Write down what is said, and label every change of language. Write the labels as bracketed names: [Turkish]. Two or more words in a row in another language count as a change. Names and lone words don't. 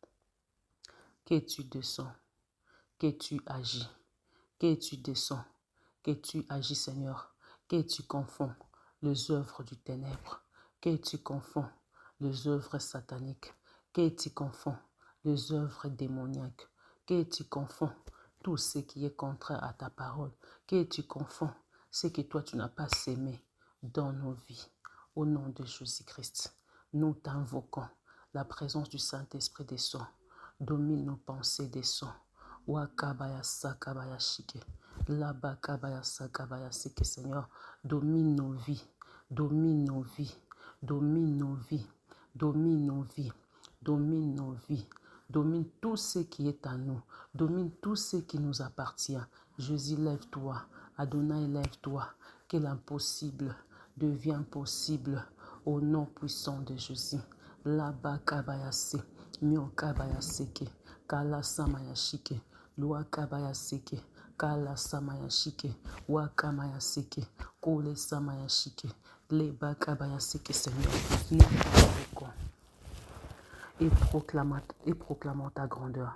[French] Que tu descends, que tu agis, que tu descends, que tu agis, Seigneur, que tu confonds les œuvres du ténèbre, que tu confonds les œuvres sataniques, que tu confonds les œuvres démoniaques, que tu confonds tout ce qui est contraire à ta parole, que tu confonds ce que toi tu n'as pas sémé dans nos vies. Au nom de Jésus-Christ, nous t'invoquons. La présence du Saint-Esprit descend, domine nos pensées, descend. Wakabaya sakabaya shike. Laba kabaya sakabaya sike, Seigneur, domine nos vies, domine nos vies, domine nos vies, domine nos vies, domine nos vies, domine tout ce qui est à nous, domine tout ce qui nous appartient. Jésus, lève-toi. Adonai, lève-toi. Que l'impossible devient possible au nom puissant de Jésus. Laba kabayase, mio kabayaseke, kala samayashike, loi kabayaseke, kala samayashike, wakamayaseke, kole samayashike, leba kabayaseke, Seigneur, nous t'invoquons et proclamons ta grandeur.